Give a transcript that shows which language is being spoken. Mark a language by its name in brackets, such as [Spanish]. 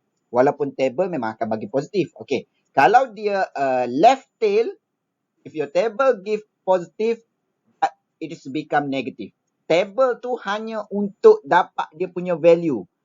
[Malay] Walaupun table memang akan bagi positif. [English] Okay. [Malay] Kalau dia [English] left tail, if your table give positive, it is become negative. [Malay] Table tu hanya untuk dapat dia punya value.